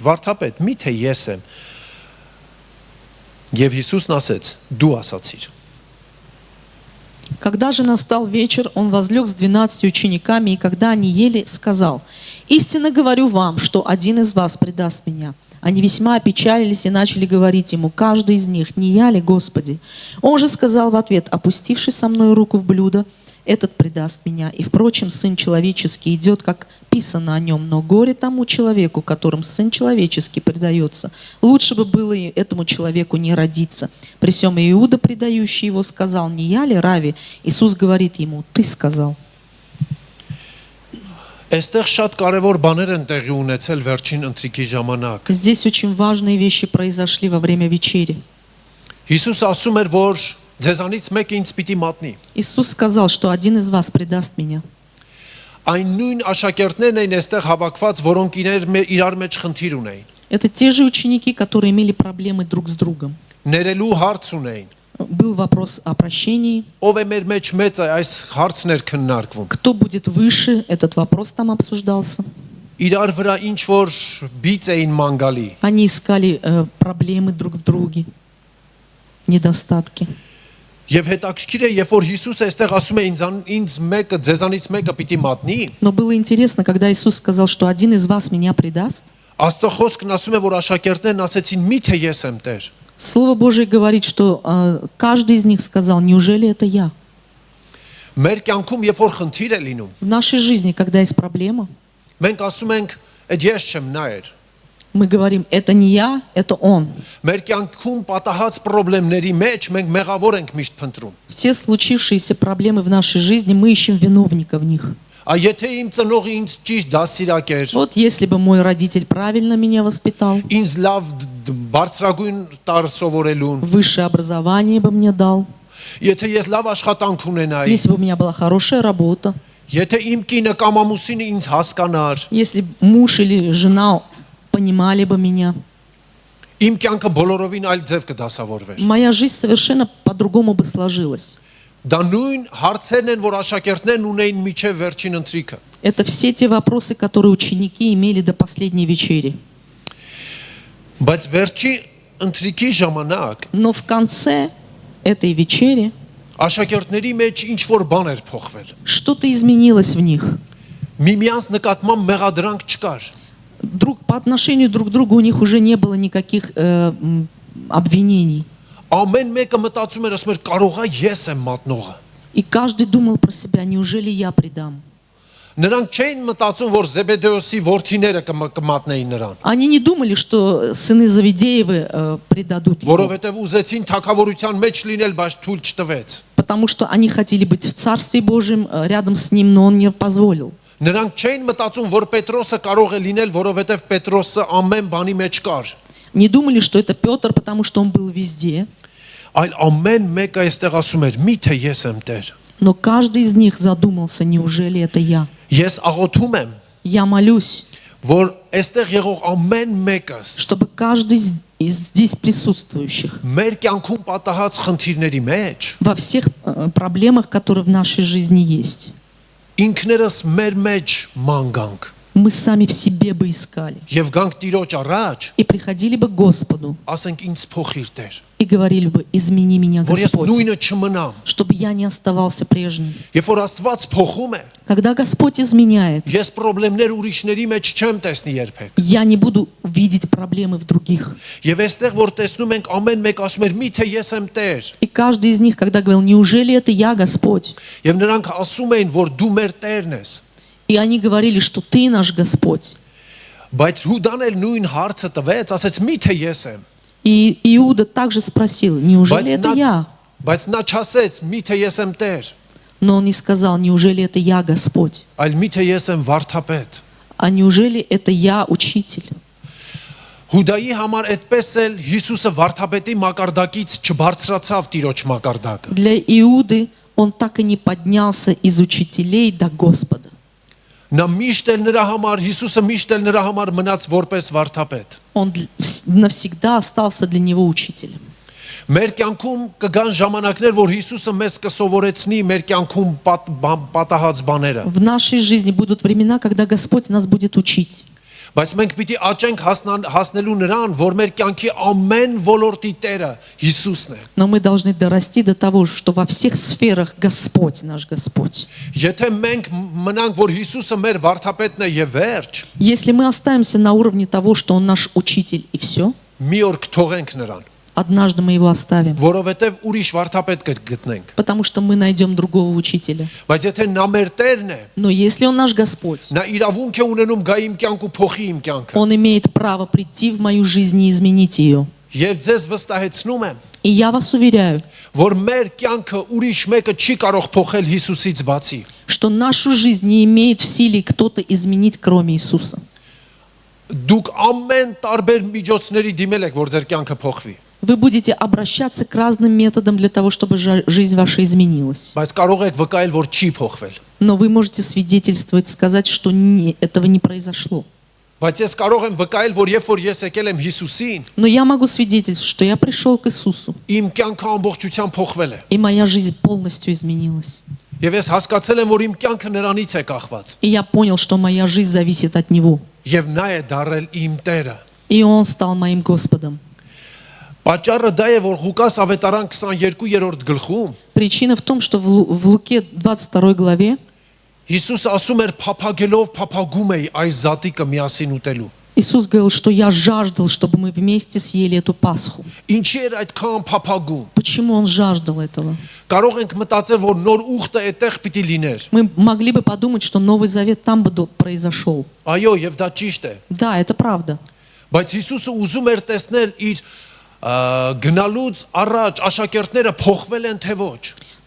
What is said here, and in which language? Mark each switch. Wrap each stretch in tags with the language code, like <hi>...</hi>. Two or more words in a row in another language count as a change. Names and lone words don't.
<hy>Վարդապետ, միթե ես եմ։ Եվ Հիսուսն ասեց. Դու ասացիր։</hy> <ru>Когда же настал вечер, он возлег с 12 учениками, и когда они ели, сказал: «Истинно говорю вам, что один из вас предаст меня». Они весьма опечалились и начали говорить ему, каждый из них: «Не я ли, Господи?» Он же сказал в ответ: «Опустивший со мной руку в блюдо, этот предаст меня. И, впрочем, Сын Человеческий идет, как писано о нем, но горе тому человеку, которым Сын Человеческий предается. Лучше бы было и этому человеку не родиться». При сем Иуда, предающий его, сказал: «Не я ли, Рави?» Иисус говорит ему: «Ты сказал».</ru> <hy>Այստեղ շատ կարևոր բաներ են տեղի ունեցել վերջին ընթրիքի ժամանակ։</hy> <ru>Здесь очень важные вещи произошли во время вечери.</ru> <hy>Հիսուս ասում էր, որ ձեզանից մեկը ինձ պիտի մատնի։</hy> <ru>Иисус сказал, что один из вас предаст меня.</ru> <hy>Այն նույն աշակերտներն էին այստեղ հավաքված, որոնք իրար մեջ խնդիր ունեին։</hy> <ru>Это те же ученики, которые имели проблемы друг с другом.</ru> <hy>Ներելու հարց ունեին։</hy> <ru>Был вопрос о прощении.</ru> <hy>Ով է մեր մեջ մեծը այս հարցներ քննարկվում։</hy> <ru>Кто будет выше? Этот вопрос там обсуждался.</ru> <hy>Իրար վրա ինչ որ բիծ էին մանգալի։</hy> <ru>Они искали проблемы друг в друге, недостатки.</ru> <hy>Եվ հետաքրքիր է, երբ որ Հիսուսը այստեղ ասում է ինձ մեկը, ձեզանից մեկը պիտի մատնի,</hy> <ru>Но было интересно, когда Иисус сказал, что один из вас меня предаст.</ru> <hy>Աստծո խոսքն ասում է, որ աշակերտներն ասեցին՝ միթե ես եմ Տեր։</hy> <ru>Слово Божие говорит, что каждый из них сказал: «Неужели это я?»</ru> <hy>Մեր կյանքում երբ որ խնդիր է լինում,</hy> <ru>В нашей жизни, когда есть проблема,</ru> <hy>մենք ասում ենք՝ «Այդ ես չեմ, նա էր»։</hy> <ru>мы говорим: «Это не я, это он».</ru> <hy>Մեր կյանքում պատահած խնդիրների մեջ մենք մեղավոր ենք միշտ փնտրում։</hy> <ru>Все случившиеся проблемы в нашей жизни, мы ищем виновника в них.</ru> <hy>Եթե իմ ծնողը ինձ ճիշտ դասիրակ էր,</hy> <ru>Вот если бы мой родитель правильно меня воспитал,</ru> <hy>ինձ լավ բարձրագույն տար սովորելուն,</hy> <ru>высшее образование бы мне дал,</ru> <hy>եթե ես լավ աշխատանք ունենայի,</hy> <ru>если бы у меня была хорошая работа,</ru> <hy>եթե իմ կինը կամ ամուսինը ինձ հասկանար,</hy> <ru>если муж или жена понимали бы меня,</ru> <hy>իմ կյանքը բոլորովին այլ ձև կդասավորվեր։</hy> <ru>моя жизнь совершенно по-другому бы сложилась.</ru> <hy>Դա նույն հարցերն են, որ աշակերտներն ունեին միջև վերջին ընթրիքը։</hy> <ru>Это все те вопросы, которые ученики имели до последней вечери.</ru> <hy>Բայց վերջի ընթրիքի ժամանակ</hy> <ru>Но в конце этой вечери</ru> <hy>աշակերտների մեջ ինչ որ բան էր փոխվել։</hy> <ru>что-то изменилось в них.</ru> <hy>Միմյանց նկատմամբ մեղադրանք չկար։</hy> <ru>По отношению друг к другу у них уже не было никаких обвинений.</ru> <hy>Ամեն մեկը մտածում էր, ասում էր, կարող է ես եմ մատնողը։</hy> <ru>И каждый думал про себя, неужели я предам?</ru> <hy>Նրանք չէին մտածում, որ Զեբեդեոսի որդիները կմատնեին նրան,</hy> <ru>Они не думали, что сыны Завидеевы предадут его,</ru> <hy>որովհետև ուզեցին թագավորության մեջ լինել, բայց թույլ չտվեց։</hy> <ru>потому что они хотели быть в Царстве Божьем рядом с ним, но он не позволил.</ru> <hy>Նրանք չէին մտածում, որ Պետրոսը կարող է լինել, որովհետև Պետրոսը ամեն բանի մեջ կար։</hy> <ru>Не думали, что это Петр, потому что он был везде.</ru> <hy>Այլ ամեն մեկը այստեղ ասում էր, միթե ես եմ Տեր։</hy> <ru>Но каждый из них задумался, неужели это я?</ru> <hy>Ես աղոթում եմ,</hy> <ru>Я молюсь,</ru> <hy>որ այստեղ եղող ամեն մեկս</hy> <ru>чтобы каждый из здесь присутствующих</ru> <hy>մեր կյանքում պատահած խնդիրների մեջ</hy> <ru>во всех проблемах, которые в нашей жизни есть,</ru> <hy>ինքներս մեր մեջ ման գանք</hy> <ru>мы сами в себе бы искали</ru> <hy>եւ գանք Տիրոջ առաջ,</hy> <ru>и приходили бы к Господу</ru> <hy>ասենք ինձ փոխիր Տեր,</hy> <ru>и говорили бы, измени меня,</ru> <hy>որ ես</hy> <ru>Господь,</ru> <hy>նույնը չմնամ։</hy> <ru>чтобы я не оставался прежним.</ru> <hy>Երբ որ Աստված փոխում է,</hy> <ru>Когда Господь изменяет,</ru> <hy>ես խնդիրներ ուրիշների մեջ չեմ տեսնի երբեք։</hy> <ru>я не буду видеть проблемы в других.</ru> <hy>Եվ այստեղ որ տեսնում ենք ամեն մեկ ասում էր, միթե ես եմ Տեր,</hy> <ru>И каждый из них, когда говорил, неужели это я, Господь?</ru> <hy>եւ նրանք ասում էին, որ դու մեր Տերն ես։</hy> <ru>И они говорили, что Ты наш Господь.</ru> <hy>Բայց Հուդան էլ նույն հարցը տվեց, ասեց, միթե ես եմ։</hy> <ru>И Иуда также спросил, неужели это я?</ru> <hy>Բայց նա չասեց, միթե ես եմ Տեր,</hy> <ru>Но он не сказал, неужели это я, Господь?</ru> <hy>այլ միթե ես եմ վարդապետ։</hy> <ru>А неужели это я, учитель?</ru> <hy>Հուդայի համար այդպես էլ Հիսուսը վարդապետի մակարդակից չբարձրացավ Տիրոջ մակարդակը։</hy> <ru>Для Иуды он так и не поднялся из учителей до Господа.</ru> <hy>Նա միշտ էլ նրա համար, Հիսուսը միշտ էլ նրա համար մնաց որպես վարդապետ։</hy> <ru>Он навсегда остался для него учителем.</ru> <hy>Մեր կյանքում կգան ժամանակներ, որ Հիսուսը մեզ կսովորեցնի մեր կյանքում պատահած բաները։</hy> <ru>В нашей жизни будут времена, когда Господь нас будет учить.</ru> <hy>Բայց մենք պիտի աճենք հասնելու նրան, որ մեր կյանքի ամեն ոլորտի Տերը Հիսուսն է։</hy> <ru>Но мы должны дорасти до того, что во всех сферах Господь наш Господь.</ru> <hy>Եթե մենք մնանք, որ Հիսուսը մեր վարդապետն է եւ վերջ,</hy> <ru>Если мы останемся на уровне того, что Он наш учитель и все,</ru> <hy>մի օր կթողենք նրան,</hy> <ru>однажды мы его оставим,</ru> <hy>որովհետեւ ուրիշ վարդապետ կգտնենք։</hy> <ru>потому что мы найдем другого учителя.</ru> <hy>Բայց եթե նա մեր Տերն է,</hy> <ru>Но если Он наш Господь,</ru> <hy>նա իրավունք է ունենում գա իմ կյանք ու փոխի իմ կյանքը։</hy> <ru>Он имеет право прийти в мою жизнь и изменить ее.</ru> <hy>Եվ ձեզ վստահեցնում եմ,</hy> <ru>И я вас уверяю,</ru> <hy>որ մեր կյանքը ուրիշ մեկը չի կարող փոխել Հիսուսից բացի։</hy> <ru>что нашу жизнь не имеет в силе кто-то изменить, кроме Иисуса.</ru> <hy>Դուք ամեն տարբեր միջոցների դիմել եք, որ ձեր կյանքը փոխվի։</hy> <ru>Вы будете обращаться к разным методам для того, чтобы жизнь ваша изменилась.</ru> <hy>Բայց կարող եք վկայել, որ չի փոխվել։</hy> <ru>Но вы можете свидетельствовать, сказать, что этого не произошло.</ru> <hy>Բայց ես կարող եմ վկայել, որ երբ որ ես եկել եմ Հիսուսին,</hy> <ru>Но я могу свидетельствовать, что я пришел к Иисусу,</ru> <hy>իմ կյանքը ամբողջությամբ փոխվել է։</hy> <ru>и моя жизнь полностью изменилась.</ru> <hy>Եվ ես հասկացել եմ, որ իմ կյանքը նրանից է կախված։</hy> <ru>И я понял, что моя жизнь зависит от Него.</ru> <hy>Եվ նա է դարել իմ Տերը։</hy> <ru>И Он стал моим Господом.</ru> <hy>Պատճառը դա է, որ Ղուկաս ավետարան 22-րդ գլխում</hy> <ru>Причина в том, что в Луке 22 главе</ru> <hy>Հիսուսը ասում էր փափագելով փափագում էի այս զատիկը միասին ուտելու։</hy> <ru>Иисус говорил, что я жаждал, чтобы мы вместе съели эту Пасху.</ru> <hy>Ինչի էր այդքան փափագում։</hy> <ru>Почему Он жаждал этого?</ru> <hy>Կարող ենք մտածել, որ նոր ուխտը այդտեղ պիտի լիներ։</hy> <ru>Мы могли бы подумать, что Новый Завет там бы произошел.</ru> <hy>Այո, եւ դա ճիշտ է։</hy> <ru>Да, это правда.</ru> <hy>Բայց Հիսուսը ուզում էր տեսնել իր գնալուց առաջ աշակերտները փոխվել են թե ոչ։</hy>